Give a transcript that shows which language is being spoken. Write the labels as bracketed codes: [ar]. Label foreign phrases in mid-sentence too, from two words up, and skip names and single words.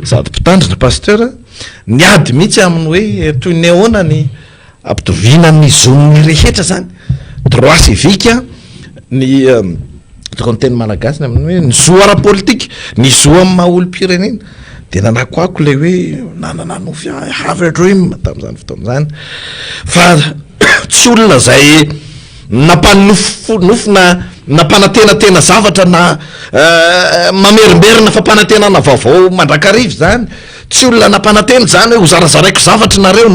[mg] sady mpitandrina pasteur ny ady mihitsy amin'ny hoe toy ny ahoana ny ampitoviana ny zon'ny rehetra zany [fr] droit civique [mg] ny tokony teny malagasy amin'ny hoe ny zo ara-politika ny zo amin'ny maha-olo-pirenena de nanakoako le hoe nanana nofy [en] have a dream [mg] tamin'izany fotoana zany fa tsy olona zay nofina nampanatenatena zavatra na mamerimberina fampanantenana vaovao mandrakarivo zany tsy olona nampanantena zany hoe ho zarazaraiko zavatra nareo